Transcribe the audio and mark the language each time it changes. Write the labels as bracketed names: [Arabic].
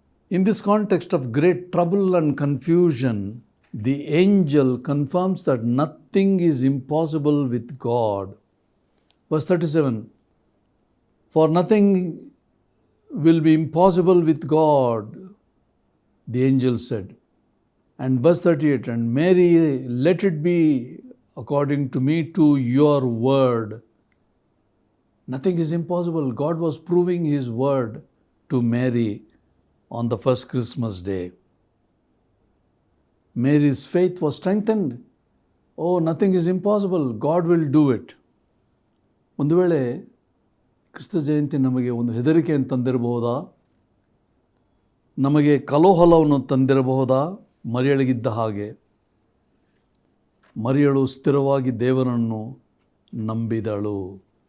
[English] In this context of great trouble and confusion, the angel confirms that nothing is impossible with God. Verse 37, for nothing will be impossible with God, the angel said. And verse 38, and Mary, let it be according to me to your word. Nothing is impossible. God was proving his word to Mary on the first Christmas day. Mary's faith was strengthened. Oh, nothing is impossible. God will do it. [Kannada] ಒಂದು ವೇಳೆ ಕ್ರಿಸ್ತ ಜಯಂತಿ ನಮಗೆ ಒಂದು ಹೆದರಿಕೆಯನ್ನು ತಂದಿರಬಹುದಾ? ನಮಗೆ ಕಲೋಹಲವನ್ನು ತಂದಿರಬಹುದಾ? ಮರಿಯಳಿಗಿದ್ದ ಹಾಗೆ ಮರಿಯಳು ಸ್ಥಿರವಾಗಿ ದೇವರನ್ನು ನಂಬಿದಳು.